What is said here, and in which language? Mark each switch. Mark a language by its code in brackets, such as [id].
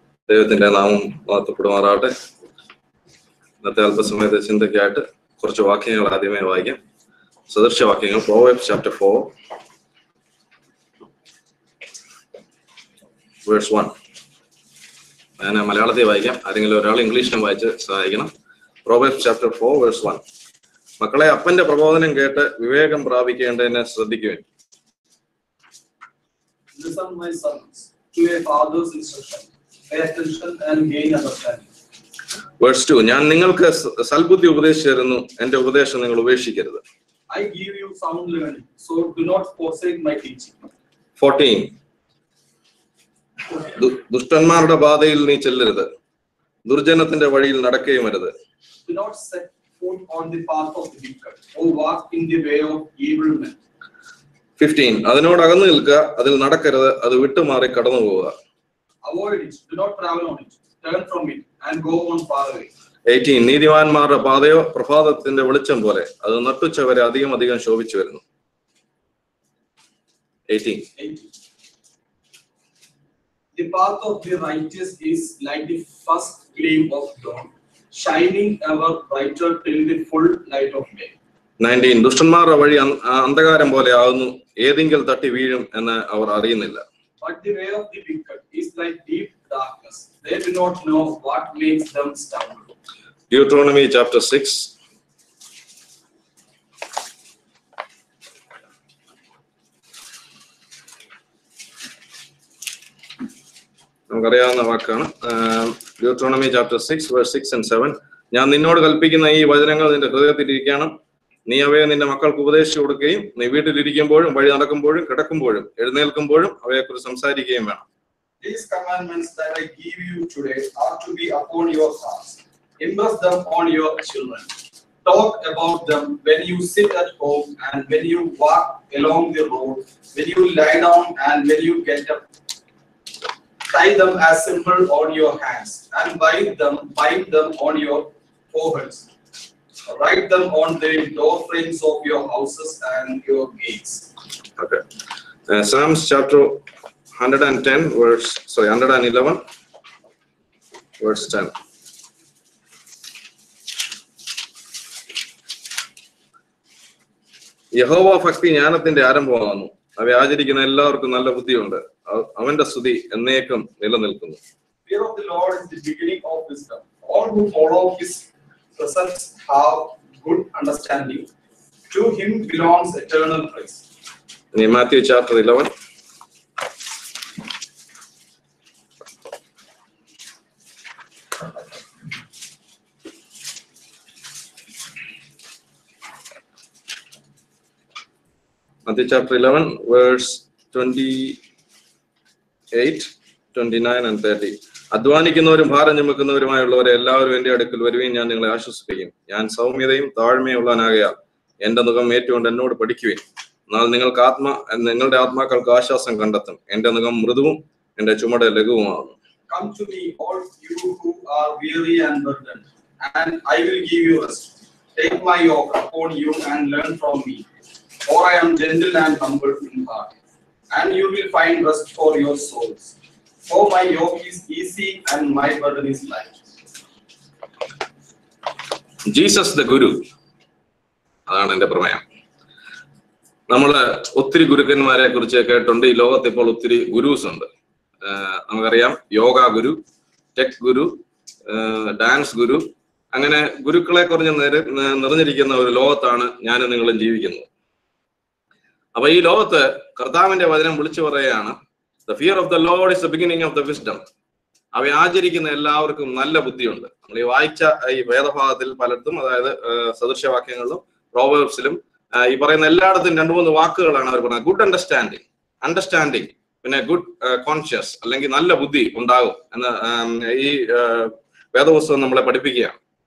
[ml] ദൈവത്തിന്റെ നാമം വാഴ്ത്തപ്പെടുമാറാകട്ടെ. ഇന്നത്തെ അല്പസമയത്തെ ചിന്തയ്ക്കായിട്ട് കുറച്ച് വാക്യങ്ങൾ ആദ്യമേ വായിക്കാം. [en] സദൃശവാക്യങ്ങൾ Proverbs chapter 4 verse 1. [ml] ഞാൻ മലയാളത്തിൽ വായിക്കാം, ആരെങ്കിലും ഒരാൾ ഇംഗ്ലീഷിലും വായിച്ച് സഹായിക്കണം. [en] Proverbs chapter 4 verse 1. [ml] മക്കളെ, അപ്പന്റെ പ്രബോധനം കേട്ട് വിവേകം പ്രാപിക്കേണ്ടതിനെ ശ്രദ്ധിക്കുവിൻ. [en] Listen, my sons, to your father's instruction. Pay attention and gain understanding. Verse 2. [ml] ഞാൻ നിങ്ങൾക്ക് സൽബുദ്ധി ഉപദേശിച്ചു തരുന്നു, എന്റെ ഉപദേശം നിങ്ങൾ ഉപേക്ഷിക്കരുത്. [en] I give you sound learning, so do not forsake my teaching. 14. [ml] ദുഷ്ടന്മാരുടെ പാതയിൽ നീ ചെല്ലരുത്, ദുർജനത്തിന്റെ വഴിയിൽ നടക്കുകയും അരുത്. [en] Do not set foot on the path of the wicked, or walk in the way of evil men. 15. [ml] അതിനോട് അകന്നു നിൽക്കുക, അതിൽ നടക്കരുത്, അത് വിട്ടുമാറി കടന്നു പോവുക. [en] Avoid it, do not travel on it, turn from it and go on far away. 18. [ml] നീതിമാന്മാരുടെ പാതയോ പ്രഭാതത്തിന്റെ വെളിച്ചം പോലെ, അത് നട്ടുച്ചവരെ അധികം അധികം ശോഭിച്ചു വരുന്നു. [en] 18. The path of the righteous is like the first gleam of dawn, shining ever brighter till the full light of day. 19. [ml] ദുഷ്ടന്മാരുടെ വഴി അന്ധകാരം പോലെ ആകുന്നു, ഏതെങ്കിൽ തട്ടി വീഴും എന്ന് അവർ അറിയുന്നില്ല. [en] But the way of the wicked is like deep darkness. They do not know what makes them stumble. Deuteronomy chapter 6. [ml] നമുക്കറിയാവുന്ന വാക്കാണ്. [en] Deuteronomy chapter 6 verse 6 and 7. [ml] ഞാൻ നിന്നോട് കൽപ്പിക്കുന്ന ഈ വചനങ്ങൾ നിന്റെ ഹൃദയത്തിലിരിക്കണം. നീ അവയെ നിന്റെ മക്കൾക്ക് ഉപദേശിച്ചു കൊടുക്കുകയും നീ വീട്ടിലിരിക്കുമ്പോഴും വഴി നടക്കുമ്പോഴും കിടക്കുമ്പോഴും എഴുന്നേൽക്കുമ്പോഴും അവയെക്കുറിച്ച് സംസാരിക്കുകയും വേണം. [en] These commandments that I give you today are to be upon your hearts. Impress them on your children. Talk about them when you sit at home and when you walk along the road, when you lie down and when you get up. Tie them as symbol on your hands and bind them on your foreheads. Write them on the door frames of your houses and your gates. Okay. Psalms chapter 111 verse 10. [ml] യഹോവ ഭക്തി ജ്ഞാനത്തിന്റെ ആരംഭമാകുന്നു. അവയെ ആചരിക്കുന്ന എല്ലാവർക്കും നല്ല ബുദ്ധിയുണ്ട്. അവന്റെ സ്തുതി എന്നേക്കും നിലനിൽക്കുന്നു. [en] Fear of the Lord is the beginning of wisdom. All who follow his precepts have good understanding. To him belongs eternal praise. In Matthew chapter 11. Matthew chapter 11 verse 28, 29 and 30. [ml] അധ്വാനിക്കുന്നവരും ഭാരം ചുമക്കുന്നവരുമായുള്ളവരെ എല്ലാവരും എന്റെ അടുക്കൽ വരുകയും ഞാൻ നിങ്ങളെ ആശ്വസിപ്പിക്കും. ഞാൻ സൗമ്യതയും താഴ്മയുള്ളവനാകയാൽ എന്റെ മുഖം ഏറ്റുകൊണ്ട് എന്നോട് പഠിക്കുവിൻ. എന്നാൽ നിങ്ങളുടെ ആത്മാക്കൾക്ക് ആശ്വാസം കണ്ടെത്തും. എന്റെ മുഖം മൃദുവും എന്റെ ചുമട് ലഘുവുമാകുന്നു. [en] Come to me, all you who are weary and burdened, and I will give you rest. Take my yoke upon you and learn from me, for I am gentle and humble in heart, and you will find rest for your souls. For my yoke is easy and my burden is light. Jesus the Guru. [ml] അതാണ് എന്റെ പ്രമേയം. നമ്മള് ഒത്തിരി ഗുരുക്കന്മാരെ കുറിച്ച് കേട്ടുണ്ട്. ഈ ലോകത്ത് ഇപ്പോൾ ഒത്തിരി ഗുരുസ് ഉണ്ട്. നമുക്കറിയാം യോഗ ഗുരു, ടെക് ഗുരു, ഡാൻസ് ഗുരു, അങ്ങനെ ഗുരുക്കളെ കുറിച്ച് നിറഞ്ഞിരിക്കുന്ന ഒരു ലോകത്താണ് ഞാനും നിങ്ങളും ജീവിക്കുന്നത്. അപ്പൊ ഈ ലോകത്ത് കർത്താവിന്റെ വചനം വിളിച്ചു പറയുകയാണ്, [en] the fear of the Lord is the beginning of the wisdom. [ml] അവയെ ആചരിക്കുന്ന എല്ലാവർക്കും നല്ല ബുദ്ധിയുണ്ട്. നമ്മൾ ഈ വായിച്ച ഈ വേദഭാഗത്തിൽ പലയിടത്തും, അതായത് സദൃശവാക്യങ്ങളിലും പ്രോവേർബ്സിലും ഈ പറയുന്ന എല്ലായിടത്തും 2-3 വാക്കുകളാണ് അവർ പറയുന്നത്. [en] good understanding, [ml] പിന്നെ [en] good conscious, [ml] അല്ലെങ്കിൽ നല്ല ബുദ്ധി ഉണ്ടാകും എന്ന് ഈ വേദപുസ്തകം നമ്മളെ പഠിപ്പിക്കുകയാണ്.